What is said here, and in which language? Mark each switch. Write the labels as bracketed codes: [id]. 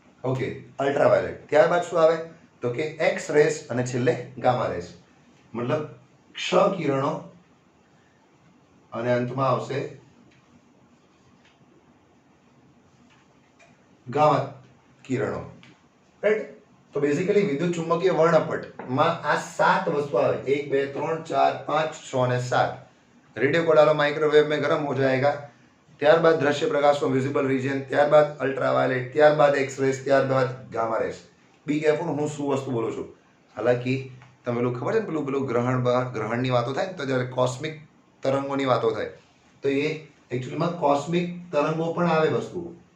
[gu] Okay, ultraviolet. ત્યારબાદ શું આવે તો કે એક્સ રેસ અને છેલ્લે ગામા રેસ, મતલબ ક્ષ કિરણો અને અંતમાં આવશે ગામા કિરણો, રાઈટ. તો બેઝિકલી વિદ્યુત ચુંબકીય વર્ણપટમાં આ 7 વસ્તુ આવે, 1 2 3 4 5 6 અને 7. [hi] रेडियो को डालो माइक्रोवेव में गर्म हो जाएगा. [gu] ત્યારબાદ દ્રશ્ય પ્રકાશનો વિઝિબલ રિજિયન, ત્યારબાદ અલ્ટ્રાવાયોલેટ, ત્યારબાદ એક્સ રેસ, ત્યારબાદ ગામા રેસ. બી કેરફુલ, હું શું વસ્તુ બોલું છું. હાલાકી તમે પેલું ખબર છે ને, પેલું ગ્રહણની વાતો થાય ને, તો જ્યારે કોસ્મિક તરંગોની વાતો થાય તો એ એકચ્યુઅલીમાં કોસ્મિક તરંગો પણ આવે વસ્તુ.